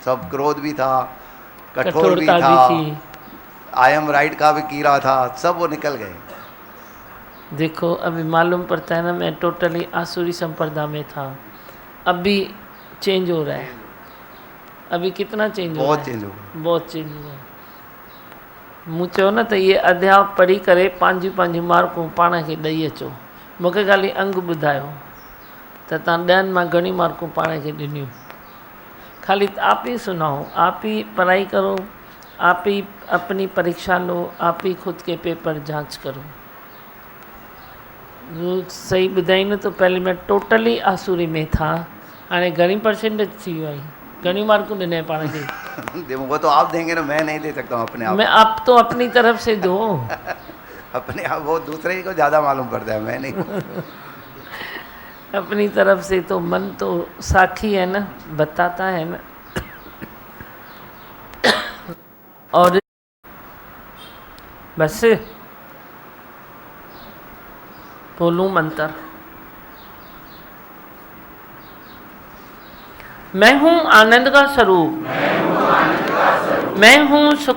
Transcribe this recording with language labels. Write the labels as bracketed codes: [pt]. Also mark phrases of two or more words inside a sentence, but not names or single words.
[hi] सब क्रोध भी था, कठोर भी था, [en] I am right [hi] का भी कीड़ा था, सब वो निकल गए। देखो अभी मालूम पड़ता है ना, मैं टोटली आसुरी संप्रदा में था, अभी चेंज हो रहा है। अभी कितना चेंज हो रहा है? बहुत चेंज हो गया, बहुत चेंज हो गया। [sd] मूं चयो न त ये अध्याय पढ़ी करे पंहिंजूं मार्कूं पाण खे ॾेई अचो। मूंखे ख़ाली अंग ॿुधायो त तव्हां 10 मां घणी मार्कूं पाण खे ॾिनियूं। [hi] खाली आप ही सुनाओ, आप ही पढ़ाई करो, आप ही अपनी परीक्षा लो, आप ही खुद के पेपर जांच करो। सही ॿुधाई न तो पहले मैं टोटली आसुरी में था, [sd] हाणे घणी परसेंटेज थी वियो आहे, घणी मार्कूं ॾिने पाण खे? [hi] वो तो आप देंगे ना, मैं नहीं दे सकता हूँ अपने आप। मैं आप तो अपनी तरफ से दो। अपने आप, वो दूसरे को ज़्यादा मालूम पड़ता है, मैं नहीं। अपनी तरफ से तो मन तो साक्षी है ना, बताता है ना। और बस बोलूं मंत्र, मैं हूँ आनंद का स्वरूप, मैं हूँ सुख